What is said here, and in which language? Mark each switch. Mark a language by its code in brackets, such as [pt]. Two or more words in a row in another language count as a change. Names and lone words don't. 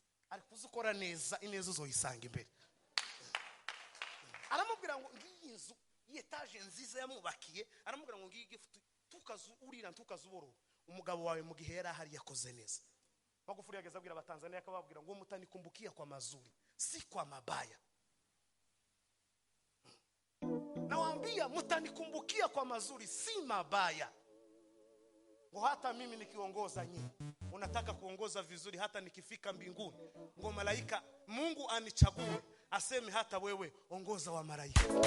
[rn] Ariko uzi ukora neza, ineza uzoyisanga imbere. Aramubwira ngo ngiyi nzu, iyi etaje nziza yamwubakiye, aramubwira ngo ngiyi gift, tukazu-, urira, tukazuborora. Umugabo wawe mu gihe yari ahari yakoze neza. Magufuli yageze abwira Abatanzania, akababwira ngo, [sw] "Mutanikumbukia kwa mazuri, si kwa mabaya." Nawaambia, "Mutanikumbukia kwa mazuri, si mabaya." Ngo hata mimi nikiongoza nyinyi, unataka kuongoza vizuri, hata nikifika mbinguni, ngo malaika, Mungu anichague, aseme hata wewe ongoza wa malaika.